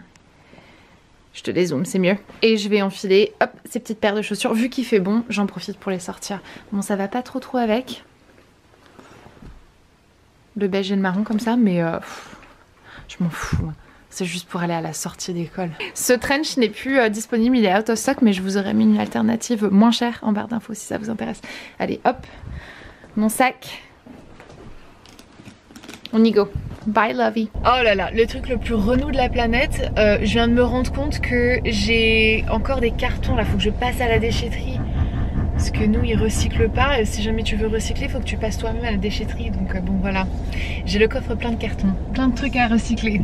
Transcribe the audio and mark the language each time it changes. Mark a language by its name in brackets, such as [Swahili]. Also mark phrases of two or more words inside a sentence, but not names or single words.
[French] Je te dézoome, c'est mieux. Et je vais enfiler, hop, ces petites paires de chaussures. Vu qu'il fait bon, j'en profite pour les sortir. Bon, ça va pas trop avec. Le beige et le marron comme ça, mais je m'en fous. C'est juste pour aller à la sortie d'école. Ce trench n'est plus disponible, il est [English] out of stock, [French] mais je vous aurais mis une alternative moins chère en barre d'infos si ça vous intéresse. Allez, hop, mon sac. On y go. Bye Lovey. Oh là là, le truc le plus renou de la planète, je viens de me rendre compte que j'ai encore des cartons là, faut que je passe à la déchetterie. Parce que nous ils recyclent pas et si jamais tu veux recycler, il faut que tu passes toi-même à la déchetterie. Donc bon voilà, j'ai le coffre plein de cartons, plein de trucs à recycler.